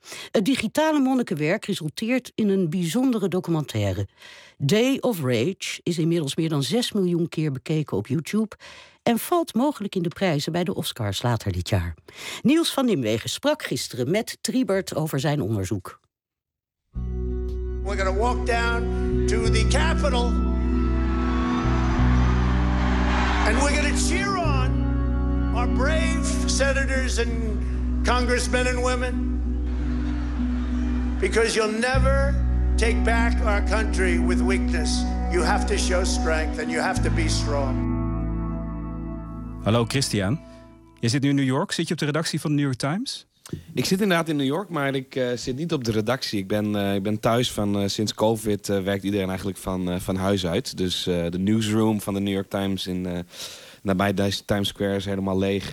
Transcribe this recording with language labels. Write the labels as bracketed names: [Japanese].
[Dutch] Het digitale monnikenwerk resulteert in een bijzondere documentaire. Day of Rage is inmiddels meer dan 6 miljoen keer bekeken op YouTube en valt mogelijk in de prijzen bij de Oscars later dit jaar. Niels van Nimwegen sprak gisteren met Triebert over zijn onderzoek. [English] We're gonna walk down to the Capitol. And we're gonna cheer on our brave senators and congressmen and women. Because you'll never take back our country with weakness. You have to show strength and you have to be strong. [Dutch] Hallo Christian. Je zit nu in New York. Zit je op de redactie van de New York Times? Ik zit inderdaad in New York, maar ik zit niet op de redactie. Ik ben thuis van sinds COVID werkt iedereen eigenlijk van huis uit. Dus de newsroom van de New York Times in nabij Times Square is helemaal leeg.